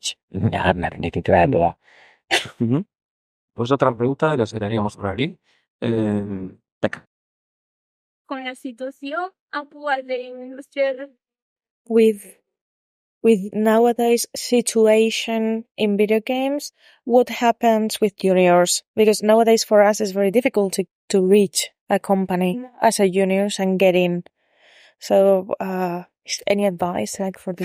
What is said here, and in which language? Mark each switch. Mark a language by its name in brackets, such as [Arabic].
[English] Yeah, I have anything to add to that. Ujú. [Spanish] Pues otra pregunta la haríamos por aquí. Becca. Con la situación actual de la industria [English] With nowadays situation in video games, what happens with juniors? Because nowadays for us it's very difficult to reach a company as a juniors and get in. So, any advice like for the